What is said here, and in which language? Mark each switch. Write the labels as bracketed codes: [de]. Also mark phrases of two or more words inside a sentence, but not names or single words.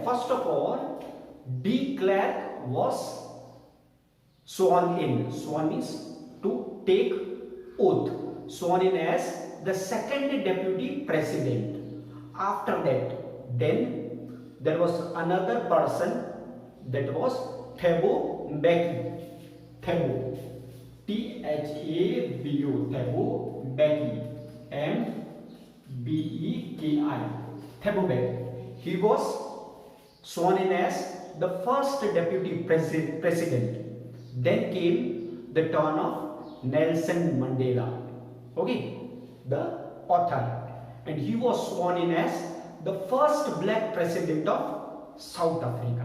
[en] First of all, de Klerk was sworn in. Sworn means to take oath, sworn in as the second deputy president. After that, then there was another person, that was Thabo Mbeki. Thabo, T-H-A-B-O, Thabo Mbeki, M-B-E-K-I, Thabo Mbeki. He was sworn in as the first deputy president. Then came the turn of Nelson Mandela, okay, the author, and he was sworn in as the first black president of South Africa.